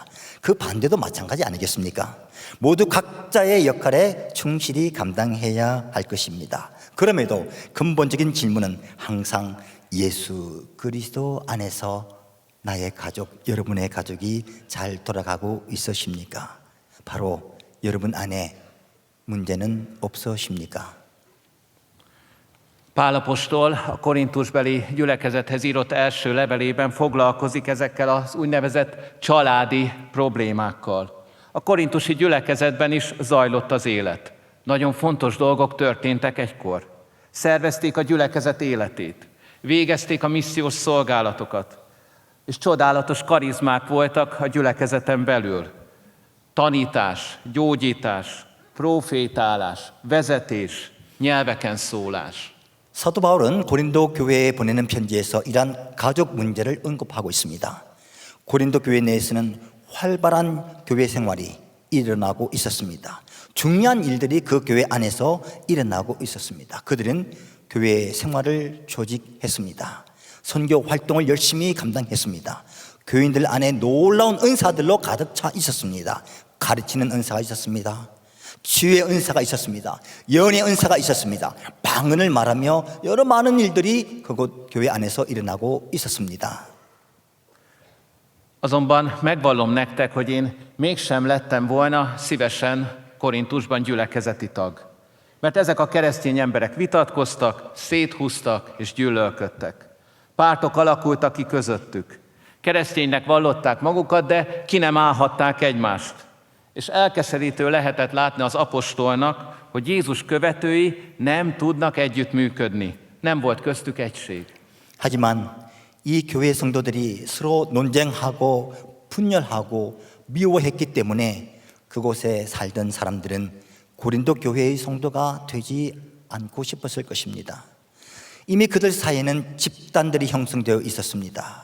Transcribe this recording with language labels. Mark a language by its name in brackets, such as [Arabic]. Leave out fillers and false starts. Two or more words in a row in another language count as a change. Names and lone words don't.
[Korean] 그 반대도 마찬가지 아니겠습니까? 모두 각자의 역할에 충실히 감당해야 할 것입니다. 그럼에도 근본적인 질문은 항상 예수 그리스도 안에서 나의 가족, 여러분의 가족이 잘 돌아가고 있으십니까? 바로 여러분 안에 문제는 없으십니까? [Hungarian] Pál apostol a korintusbeli gyülekezethez írott első levelében foglalkozik ezekkel az úgynevezett családi problémákkal. A korintusi gyülekezetben is zajlott az élet. Nagyon fontos dolgok történtek egykor. Szervezték a gyülekezet életét, végezték a missziós szolgálatokat, és csodálatos karizmák voltak a gyülekezeten belül. Tanítás, gyógyítás, profétálás, vezetés, nyelveken szólás. [Korean] 사도 바울은 고린도 교회에 보내는 편지에서 이러한 가족 문제를 언급하고 있습니다. 고린도 교회 내에서는 활발한 교회 생활이 일어나고 있었습니다. 중요한 일들이 그 교회 안에서 일어나고 있었습니다. 그들은 교회 생활을 조직했습니다. 선교 활동을 열심히 감당했습니다. 교인들 안에 놀라운 은사들로 가득 차 있었습니다. 가르치는 은사가 있었습니다. 치유의 은사가 있었습니다. 예언의 은사가 있었습니다. 방언을 말하며 여러 많은 일들이 그곳 교회 안에서 일어나고 있었습니다. [Hungarian] Azonban megvallom nektek, hogy én mégsem lettem volna szívesen Korintusban gyülekezeti tag. Mert ezek a keresztény emberek vitatkoztak, széthúztak és gyűlölködtek. Pártok alakultak ki közöttük. Kereszténynek vallották magukat, de ki nem állhatták egymást. És elkeserítő lehetett látni az apostolnak, hogy Jézus követői nem tudnak együttműködni. Nem volt köztük egység. [Korean] 하지만 이 교회 성도들이 서로 논쟁하고 분열하고 미워했기 때문에 그곳에 살던 사람들은 고린도 교회의 성도가 되지 않고 싶었을 것입니다. 이미 그들 사이에는 집단들이 형성되어 있었습니다.